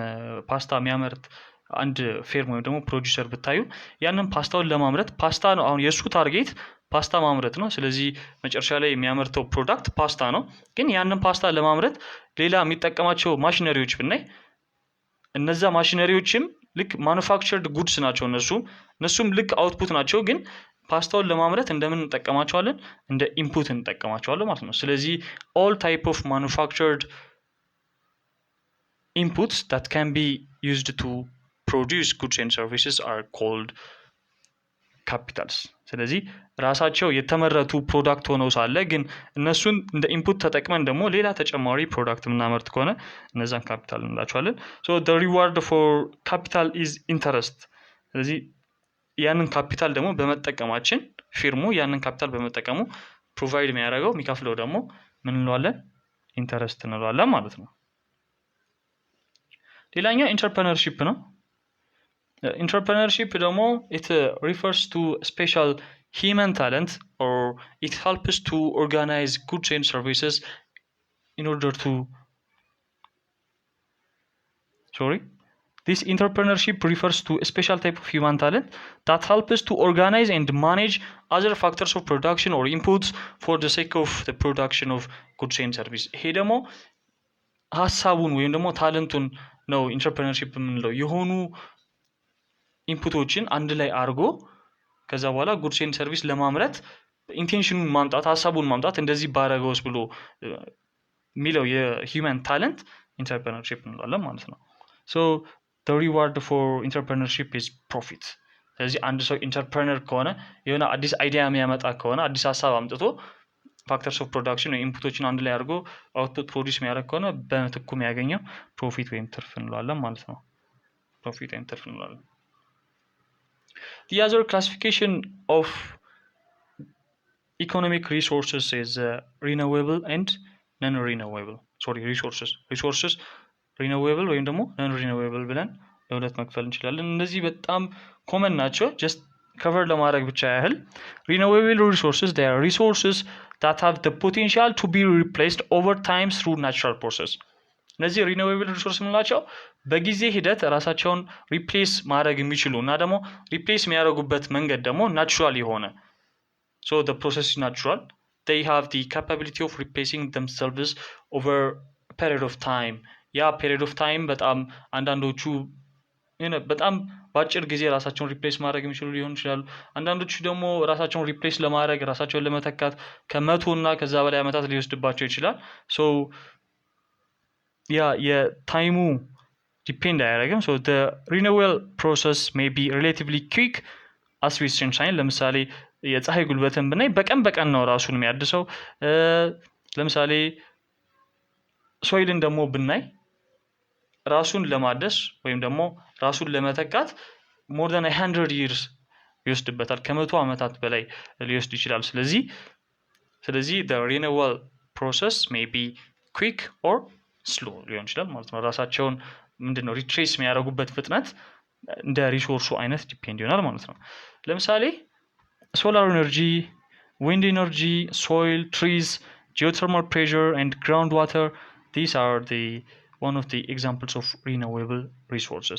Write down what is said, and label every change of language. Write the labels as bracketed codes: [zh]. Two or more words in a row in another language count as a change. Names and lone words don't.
[am] ፓስታ የሚያመርት አንድ ፌርም ወይም ደግሞ ፕሮዲውሰር ብታዩ ያንን ፓስታውን ለማምረት ፓስታ ነው አሁን የሱ ታርጌት ፓስታ ማምረት ነው። ስለዚህ መጨረሻ ላይ የሚያመርተው ፕሮዳክት ፓስታ ነው። ግን ያንን ፓስታ ለማምረት ሌላ የሚጠቀማቸው ማሽነሪዎች ብናይ እነዛ ማሽነሪዎችም ልክ [en] manufactured goods [am] ናቸው። እነሱም ልክ አውትፑት ናቸው። ግን ፓስታውን ለማምረት እንደምን እንጠቀማቸዋለን? እንደ ኢንፑት እንጠቀማቸዋለን ማለት ነው። ስለዚህ [en] all type of manufactured inputs that can be used to produce goods and services are called capitals [am] ስለዚህ ራሳቸው የተመረቱ ፕሮዳክት ሆነው ሳለ ግን እነሱን እንደ ኢንፑት ተጠቅመን ደግሞ ሌላ ተጨማሪ ፕሮዳክት የምናመርት ከሆነ እነዛን ካፒታል እንላቸዋለን። [en] so the reward for capital is interest [am] ስለዚህ ያንን ካፒታል ደግሞ በመጠቀማችን ፊርሙ ያንን ካፒታል በመጠቀሙ ፕሮቫይድ የሚያደርገው የሚከፍለው ደግሞ ምን እንለዋለን? ኢንተረስት እንለዋለን ማለት ነው። ሌላኛው ኢንተርፕረነርሺፕ ነው። ኢንተርፕረነርሺፕ ደግሞ [en] it refers to special human talent or it helps to organize goods and services in order to This entrepreneurship refers to a special type of human talent that helps to organize and manage other factors of production or inputs for the sake of the production of goods and service [am] ይሄ ደግሞ ሀሳቡን ወይም ደግሞ ታለንቱን ነው ኢንተርፕረነርሺፕ የምንለው። የሆኑ ኢንፑቶችን አንድ ላይ አድርጎ ከዛ በኋላ [en] goods and service [am] ለማምረት ኢንቴንሽኑን ማምጣት ሀሳቡን ማምጣት እንደዚህ ባረገውስ ብሎ የሚለው የሂውመን ታለንት ኢንተርፕረነርሺፕ እንለዋለን ማለት ነው። [en] so the reward for entrepreneurship is profit [am] ስለዚህ አንድ ሰው ኢንተርፕረነር ከሆነ የሆነ አዲስ አይዲያ የሚያመጣ ከሆነ አዲስ ሀሳብ አምጥቶ [en] factors of production [am] ወይ ኢንፑቶችን አንድ ላይ አድርጎ [en] output produce [am] የሚያደርግ ከሆነ በምትኩ የሚያገኘው ፕሮፊት ወይም ትርፍ እንለዋለን ማለት ነው። ፕሮፊት ወይም ትርፍ እንለዋለን። [en] The other classification of economic resources is renewable and non-renewable. resources renewable [am] ወይም ደግሞ [en] non-renewable [am] ብለን ለሁለት መክፈል እንችላለን። እነዚህ በጣም ኮመን ናቸው። [en] just cover [am] ለማድረግ ብቻ ያህል [en] renewable resources, they are resources that have the potential to be replaced over time through natural process. [am] እነዚህ [en] renewable resources [am] የምንላቸው በጊዜ ሂደት ራሳቸውን ሪፕሌስ ማድረግ የሚችሉ እና ደግሞ ሪፕሌስ የሚያደርጉበት መንገድ ደግሞ ናቹራል የሆነ [en] so the process is natural. They have the capability of replacing themselves over a period of time. [am] ያ [en] period of time [am] በጣም አንዳንዶቹ በጣም በአጭር ጊዜ ራሳቸውን ሪፕሌስ ማድረግ የሚችሉ ሊሆን ይችላሉ። አንዳንዶቹ ደግሞ ራሳቸውን ሪፕሌስ ለማድረግ ራሳቸውን ለመተካት ከመቶ እና ከዛ በላይ ዓመታት ሊወስድባቸው ይችላል። ሶ ያ የታይሙ ዲፔንድ አያደርግም። ሶ [en] the renewal process may be relatively quick as with sunshine. [am] ለምሳሌ የፀሐይ ጉልበትን ብናይ በቀን በቀን ነው ራሱን የሚያድሰው። ለምሳሌ ሶይልን ደግሞ ብናይ ራሱን ለማደስ ወይም ደግሞ ራሱን ለመተካት [en] more than 100 years [am] ይወስድበታል። ከመቶ ዓመታት በላይ ሊወስድ ይችላል። ስለዚህ [en] the renewal process may be quick or slow [am] ሊሆን ይችላል ማለት ነው። ራሳቸውን ምንድነው ሪትሬስ የሚያደርጉበት ፍጥነት እንደ ሪሶርሱ አይነት ዲፔንድ ይሆናል ማለት ነው። ለምሳሌ [en] solar energy, wind energy, soil, trees፣ geothermal pressure and groundwater, these are the one of the examples of renewable resources.